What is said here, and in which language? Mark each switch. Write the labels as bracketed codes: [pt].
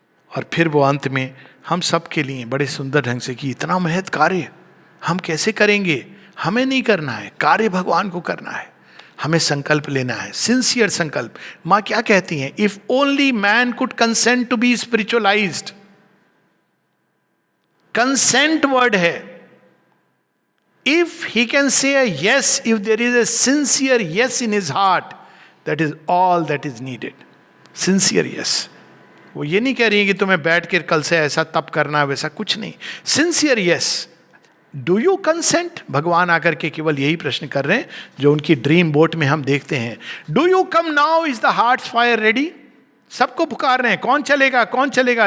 [hi] और फिर वो अंत में हम सब के लिए बड़े सुंदर ढंग से कि इतना महत कार्य हम कैसे करेंगे, हमें नहीं करना है, कार्य भगवान को करना है, हमें संकल्प लेना है, सिंसियर संकल्प। माँ क्या कहती हैं? [en] If only man could consent to be spiritualized. [hi] Consent word है। [en] If he can say a yes, if there is a sincere yes in his heart, that is all that is needed. Sincere yes. [hi] वो ये नहीं कह रही है कि तुम्हें बैठ कर कल से ऐसा तप करना है, वैसा कुछ नहीं। [en] Sincere yes. Do you consent? [hi] भगवान आकर के केवल यही प्रश्न कर रहे हैं जो उनकी ड्रीम बोट में हम देखते हैं। [en] Do you come now, is the hearts fire ready? [hi] सबको पुकार रहे हैं, कौन चलेगा कौन चलेगा।